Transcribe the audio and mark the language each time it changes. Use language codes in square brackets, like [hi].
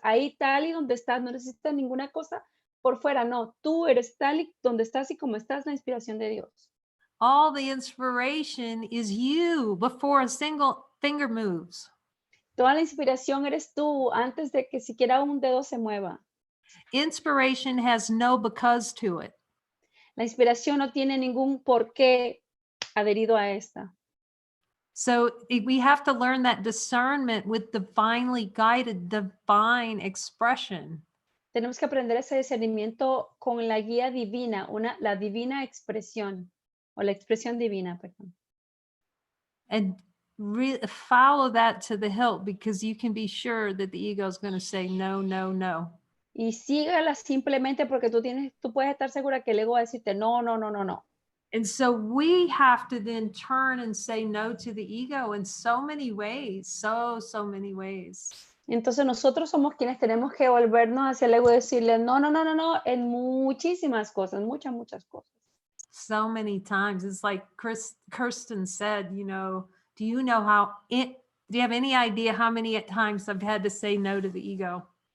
[es] Ahí tal y donde estás, no necesitas ninguna cosa por fuera, no, tú eres tal y donde estás y como estás, la inspiración de Dios. [en] All the inspiration is you before a single finger moves. [es] Toda la inspiración eres tú antes de que siquiera un dedo se mueva. [en] Inspiration has no because to it. [es] La inspiración no tiene ningún porqué adherido a esta. [en] So we have to learn that discernment with divinely guided divine expression. [es] Tenemos que aprender ese discernimiento con la guía divina, la divina expresión, o la expresión divina, perdón. [en] And follow that to the hilt, because you can be sure that the ego is going to say no, no, no. [es] Y sígala simplemente porque tú puedes estar segura que el ego va a decirte no, no, no, no, no. [en] And so we have to then turn and say no to the ego in so many ways, so many ways. [es] Entonces nosotros somos quienes tenemos que volvernos hacia el ego y decirle no, no, no, no, no, en muchísimas cosas, muchas cosas. [en] So many times. It's like Kirsten said, you know, do you have any idea how many times I've had to say no to the ego?